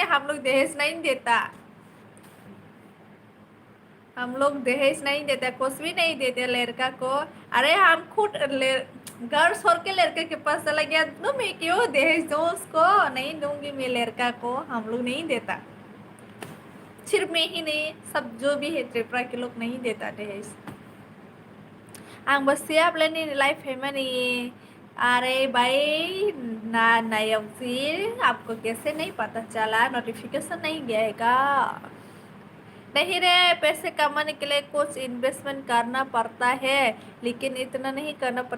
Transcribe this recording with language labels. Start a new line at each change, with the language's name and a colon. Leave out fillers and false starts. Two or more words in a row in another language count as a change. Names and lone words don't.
Hindi: हम लोग दहेज नहीं देता, हम लोग दहेज नहीं देते, कुछ भी नहीं देते लड़का को। अरे हम खुद घर छोड़ के लड़के के पास चला गया तो मैं क्यों दहेज दूँ उसको? नहीं दूंगी मैं लड़का को, हम लोग नहीं देता। सिर्फ मैं ही नहीं, सब जो भी है त्रिपुरा के लोग नहीं देता दहेज। आंबो siap lah nih live है nih। अरे भाई ना नायब जी, आपको कैसे नहीं पता चला? नोटिफिकेशन नहीं गया है क्या? नहीं रे, पैसे कमाने के लिए कुछ इन्वेस्टमेंट करना पड़ता है, लेकिन इतना नहीं करना पड़ता।